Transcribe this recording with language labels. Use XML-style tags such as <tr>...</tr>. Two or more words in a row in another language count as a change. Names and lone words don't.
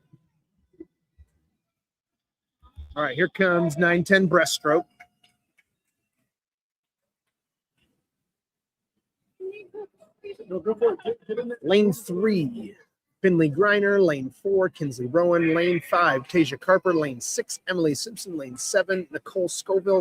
<en>All right, here comes 9:10 breaststroke. No, go for it. Get in there. Lane 3, Finley Griner. Lane 4, Kinsley Rowan. Lane 5, Tasia Carper. Lane 6, Emily Simpson. Lane 7, Nicole Scoville.</en>